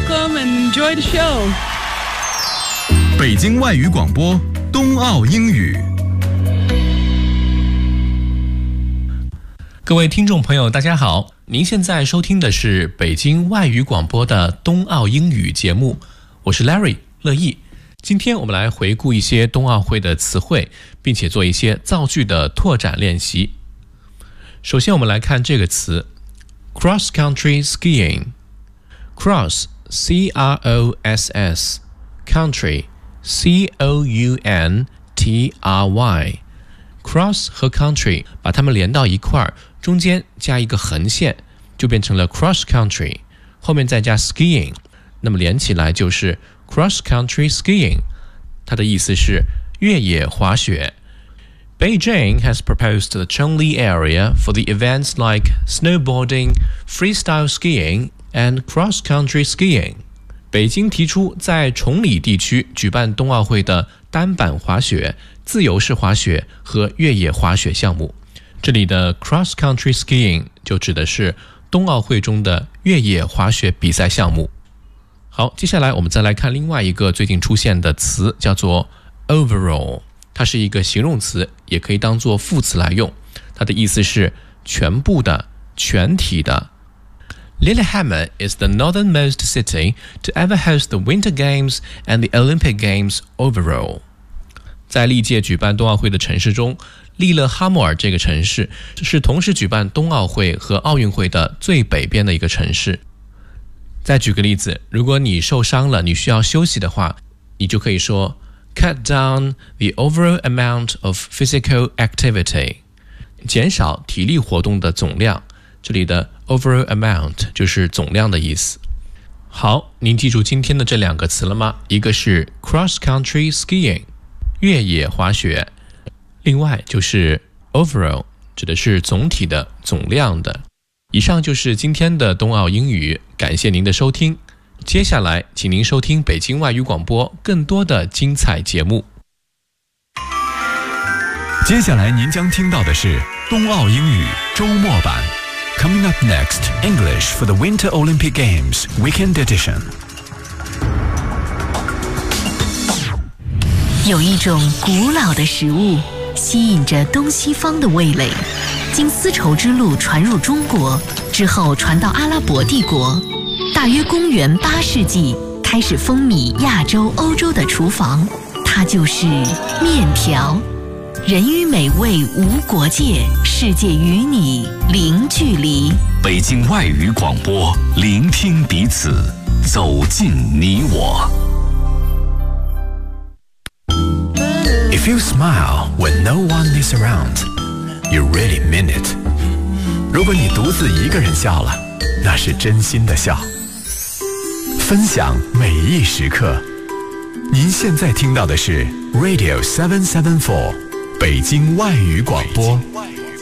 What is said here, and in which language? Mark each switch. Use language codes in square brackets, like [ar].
[en] Welcome and enjoy the show. [zh] 北京外语广播，冬奥英语。各位听众朋友，大家好，您现在收听的是北京外语广播的冬奥英语节目，我是 Larry 乐毅。今天我们来回顾一些冬奥会的词汇，并且做一些造句的拓展练习。首先我们来看这个词 Cross Country Skiing， Cross C-R-O-S-S Country C-O-U-N-T-R-Y， Cross 和 Country 把它们连到一块，中间加一个横线就变成了 Cross Country， 后面再加 Skiing， 那么连起来就是Cross Country Skiing， 它的意思是越野滑雪。 [en] Beijing has proposed the Chongli area for the events like snowboarding, freestyle skiing, and cross country skiing. [zh] 北京提出在崇礼地区举办冬奥会的单板滑雪、自由式滑雪和越野滑雪项目。这里的 cross country skiing 就指的是冬奥会中的越野滑雪比赛项目。好，接下来我们再来看另外一个最近出现的词，叫做 overall， 它是一个形容词，也可以当作副词来用，它的意思是全部的、全体的。 [en] Lillehammer is the northernmost city to ever host the Winter Games and the Olympic Games overall. [zh] 在历届举办冬奥会的城市中，利勒哈默尔这个城市是同时举办冬奥会和奥运会的最北边的一个城市。再举个例子，如果你受伤了，你需要休息的话，你就可以说 [en] cut down the overall amount of physical activity， [zh] 减少体力活动的总量。这里的 overall amount 就是总量的意思。好，您记住今天的这两个词了吗？一个是 cross country skiing， 越野滑雪；另外就是 overall， 指的是总体的、总量的。以上就是今天的冬奥英语，感谢您的收听。接下来，请您收听北京外语广播更多的精彩节目。接下来您将听到的是冬奥英语周末版 [en] ，Coming up next English for the Winter Olympic Games Weekend Edition。 [zh] 有一种古老的食物，吸引着东西方的味蕾。经丝绸之路传入中国之后，传到阿拉伯帝国，大约公元八世纪开始风靡亚洲、欧洲的厨房，它就是面条。人与美味无国界，世界与你零距离。北京外语广播，聆听彼此，走进你我。 [en] If you smile when no one is aroundYou really mean it. [zh] 如果你独自一个人笑了，那是真心的笑。分享每一时刻。您现在听到的是 Radio 774，北京外语广播。北京外语广播。